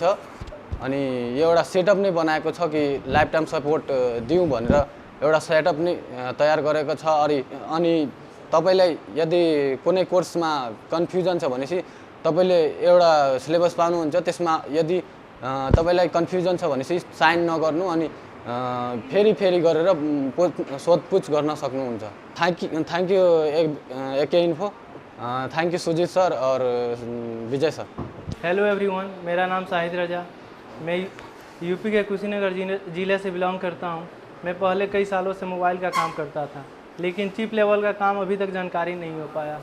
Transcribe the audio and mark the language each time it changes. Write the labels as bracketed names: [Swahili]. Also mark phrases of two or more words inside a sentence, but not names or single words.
[Nepali] अनि एउटा सेटअप नै बनाएको छ कि [English] lifetime support [Nepali] दिउँ भनेर एउटा सेटअप नै तयार गरेको छ। अनि तपाईँलाई यदि कुनै कोर्समा कन्फ्युजन छ भनेपछि तपाईँले एउटा सिलेबस पाउनुहुन्छ, त्यसमा यदि तपाईँलाई कन्फ्युजन छ भनेपछि साइन नगर्नु अनि फेरि गरेर सोधपुछ गर्न सक्नुहुन्छ। [English] thank you [Hindi] AK इन्फो, [English] thank you [Hindi] सुजीत सर और विजय सर। [English] hello everyone, [Hindi] मेरा नाम शाहिद रजा, मैं यूपी के कुशीनगर ज़िले से बिलोंग करता हूं। मैं पहले कई सालों से मोबाइल का काम करता था, लेकिन [English] chip level [Hindi] का काम अभी तक जानकारी नहीं हो पाया।